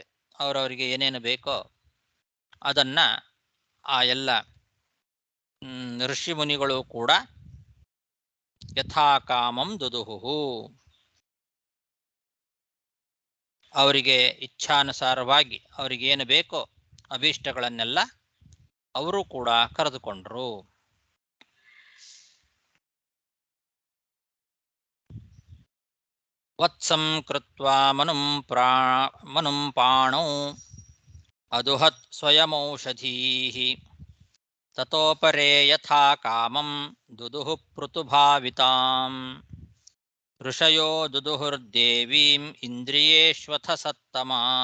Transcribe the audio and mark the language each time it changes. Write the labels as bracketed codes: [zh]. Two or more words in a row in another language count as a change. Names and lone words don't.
[kn] ಅವರವರಿಗೆ ಏನೇನು ಬೇಕೋ ಅದನ್ನ ಆ ಎಲ್ಲ ಋಷಿ ಮುನಿಗಳು ಕೂಡ [sa] ಯಥಾಕಾಮಂ ದುದುಹು, [kn] ಅವರಿಗೆ ಇಚ್ಛಾನುಸಾರವಾಗಿ ಅವರಿಗೇನು ಬೇಕೋ ಅಭೀಷ್ಟಗಳನ್ನೆಲ್ಲ ಅವರು ಕೂಡ ಕರೆದುಕೊಂಡ್ರು. [sa] ವತ್ಸಂ ಕೃತ್ವಾ ಮನುಂ ಪಾಣೌ ಅದುಹತ್ ಸ್ವಯಮೌಷಧೀಃ ತತೋ ಪರೇ ಯಥಾ ಕಾಮಂ ದುದುಃ ಪೃಥುಭಾವಿತಾಂ ಋಷಯೋ ದುದುಹುರ್ದೇವೀಂ ಇಂದ್ರಿಯೇಷ್ವಥ ಸತ್ತಮಾ